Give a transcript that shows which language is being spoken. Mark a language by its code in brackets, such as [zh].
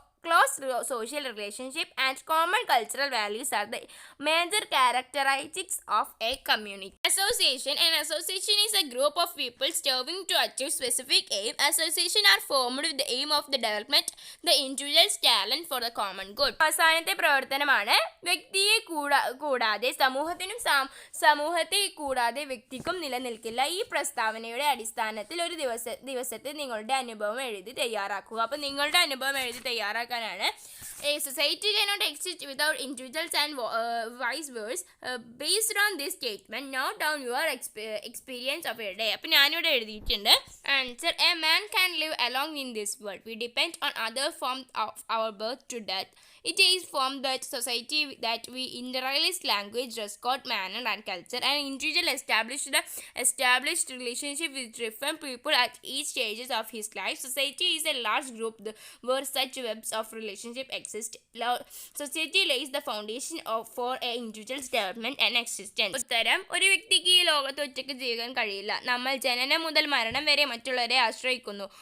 [en] Close social relationship and common cultural values are the major characteristics of a community. Association. An association is a group of people striving to achieve specific aim. Association are formed with the aim of the development the individual's talent for the common good. [ml] അവസാനത്തെ പ്രവർത്തനമാണ് വ്യക്തിയെ കൂടാതെ സമൂഹത്തെ കൂടാതെ വ്യക്തിക്കും നിലനിൽക്കില്ല. ഈ പ്രസ്താവനയുടെ അടിസ്ഥാനത്തിൽ ഒരു ദിവസത്തെ നിങ്ങളുടെ അനുഭവം എഴുതി തയ്യാറാക്കുക. അപ്പോൾ നിങ്ങളുടെ അനുഭവം എഴുതി തയ്യാറാക്കാനാണ് [en] A society cannot exist without individuals and vice versa. Based on this statement, note down your experience of your day. [ml] അപ്പോൾ ഞാനിവിടെ എഴുതിയിട്ടുണ്ട്. [en] Answer. A man can live alone in this world. We depend on other from our birth to death. It is from that society that we internalize language, dress code, manner and culture. An individual established relationship with different people at each stages of his life. Society is a large group where such webs of relationship exist. Society lays the foundation for an individual's development and existence. [ml] ഉത്തരം. ഒരു വ്യക്തിക്ക് ഈ ലോകത്ത് ഒറ്റയ്ക്ക് ജീവിക്കാൻ കഴിയില്ല. നമ്മൾ ജനനം മുതൽ മരണം വരെ മറ്റുള്ളവരെ ആശ്രയിക്കുന്നു.